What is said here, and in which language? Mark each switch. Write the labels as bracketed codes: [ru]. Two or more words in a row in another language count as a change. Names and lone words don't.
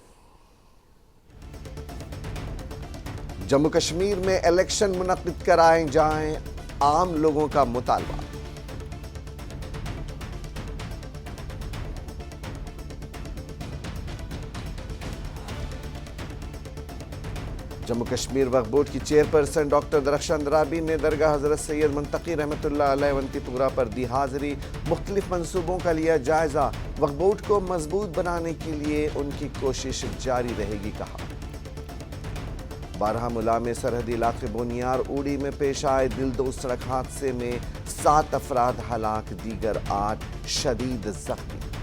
[ur] جموں کشمیر میں الیکشن منعقد کرائے جائیں، عام لوگوں کا مطالبہ۔ جموں کشمیر وقف بورڈ کی چیئرپرسن ڈاکٹر درخشان درابی نے درگاہ حضرت سید منتقی رحمۃ اللہ علیہ ونتی پورہ پر دی حاضری، مختلف منصوبوں کا لیا جائزہ، وقف بورڈ کو مضبوط بنانے کے لیے ان کی کوشش جاری رہے گی کہا۔ بارہمولہ میں سرحدی علاقے بونیار اوڑی میں پیش آئے دلدوز سڑک حادثے میں 7 افراد ہلاک، دیگر 8 شدید زخمی۔